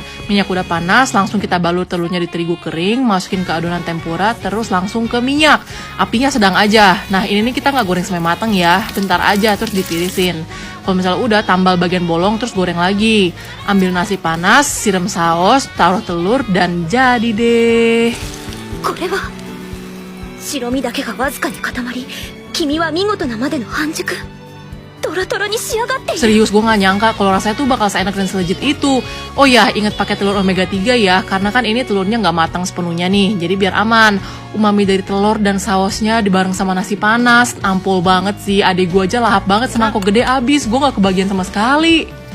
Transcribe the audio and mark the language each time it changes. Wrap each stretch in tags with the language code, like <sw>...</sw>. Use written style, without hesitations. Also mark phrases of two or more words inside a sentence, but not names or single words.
<id>Minyak udah panas, langsung kita balur telurnya di terigu kering, masukin ke adonan tempura, terus langsung ke minyak. Apinya sedang aja. Nah ini nih kita nggak goreng sampai matang ya, bentar aja terus ditirisin. Kalau misalnya udah, tambal bagian bolong terus goreng lagi. Ambil nasi panas, siram saus, taruh telur, dan jadi deh.</id> <ja>これは白身だけがわずかに固まり、黄身は見事なまでの半熟。トロトロに仕上がっている。</ja> <id>Serius, gue gak nyangka kalau rasanya tuh bakal seenak dan selejit itu. Oh ya, ingat pakai telur omega 3 ya, karena kan ini telurnya nggak matang sepenuhnya nih, jadi biar aman. Umami dari telur dan sausnya dibareng sama nasi panas, ampul banget sih. Adek gue aja lahap banget semangkok gede abis, gue gak kebagian sama sekali.</id>